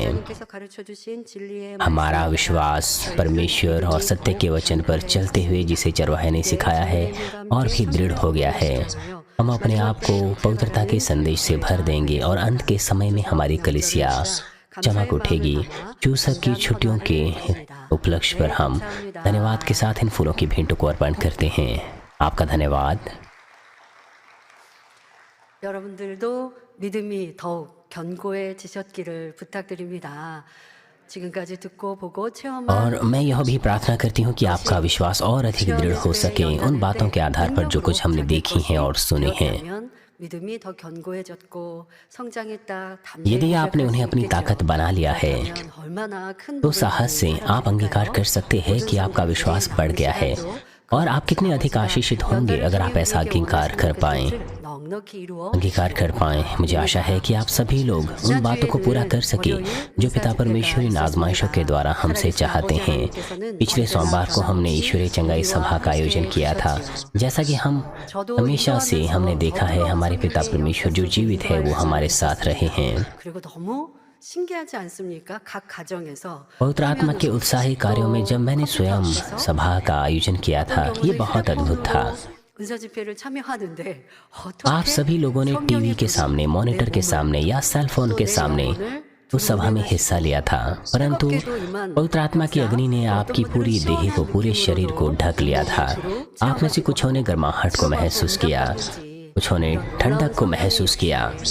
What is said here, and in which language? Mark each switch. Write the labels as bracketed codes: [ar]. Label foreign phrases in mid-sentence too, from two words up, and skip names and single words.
[hi] हमारा विश्वास परमेश्वर और सत्य के वचन पर चलते हुए जिसे चरवाहे ने सिखाया है और भी दृढ़ हो गया है। हम अपने आप को पवित्रता के संदेश से भर देंगे और अंत के समय में हमारी कलीसिया चमक उठेगी। चूसक की छुट्टियों के उपलक्ष्य पर हम धन्यवाद के साथ इन फूलों की भेंटों को अर्पण करते हैं। आपका धन्यवाद। [ko] 여러분들도 믿음이 더욱 견고해지셨기를 부탁드립니다. 지금까지 듣고 보고 체험한 [hi] और मैं यह भी प्रार्थना करती हूँ कि आपका विश्वास और अधिक दृढ़ हो सके उन बातों के आधार पर जो कुछ हमने देखी हैं और सुनी हैं। [ko] 믿음이 더 견고해졌고 성장했다. [hi] यदि आपने उन्हें अपनी ताकत बना लिया है तो साहस से आप अंगीकार कर सकते हैं कि आपका विश्वास बढ़ गया है और आप कितने अधिक आशीषित होंगे अगर आप ऐसा अंगीकार कर पाएं। मुझे आशा है कि आप सभी लोग उन बातों को पूरा कर सके जो पिता परमेश्वर इन आजमाइशों के द्वारा हमसे चाहते हैं। पिछले सोमवार को हमने ईश्वरीय चंगाई सभा का आयोजन किया था। जैसा कि हम हमेशा से हमने देखा है, हमारे पिता परमेश्वर जो जीवित है वो हमारे साथ रहे हैं। [ko] 신기하지 않습니까? 각 가정에서 [hi] पवित्र आत्मा के उत्साही कार्यों में जब मैंने स्वयं सभा का आयोजन किया था, ये बहुत अद्भुत था। [ko] 은사 집회를 참여하는데 [hi] आप सभी लोगों ने टीवी के सामने, मॉनिटर के सामने या सेल फोन के सामने उस सभा में हिस्सा लिया था, परंतु पवित्र आत्मा की अग्नि ने आपकी पूरी देह को, पूरे शरीर को ढक लिया था। आप में से कुछों ने गर्माहट को महसूस किया, कुछों ने ठंडक को महसूस किया।